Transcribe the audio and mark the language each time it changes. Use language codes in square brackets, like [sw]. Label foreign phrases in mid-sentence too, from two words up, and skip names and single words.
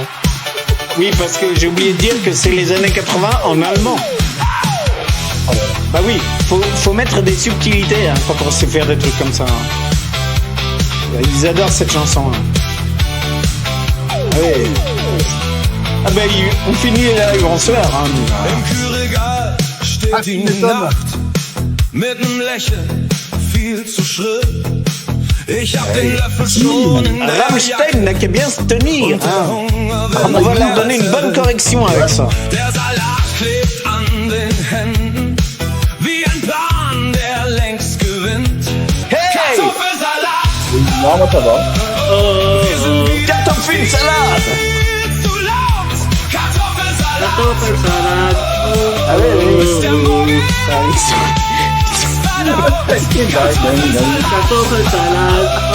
[fr] Oui, parce que j'ai oublié de dire que c'est les années 80 en allemand. Bah oui, faut mettre des subtilités hein, quand on sait faire des trucs comme ça. Hein. Ils adorent cette chanson. Hein. Ah oui. Ah ben, on finit la bonsoir. Hein. [de] Im Kühlregal steht die Nacht mit nem Lächeln viel zu schrill. Ich hab den Löffel schon in der [fr] Rammstein n'a qu'à bien se tenir. Hein. On va leur donner une bonne correction avec ça. [de] Der Salat klebt an den Händen wie ein Plan, der längst gewinnt. Hey! [fr] Kartoffelsalat! Non, moi ça va. Kartoffelsalat! Kartoffelsalat. Ah oui. Kartoffelsalat.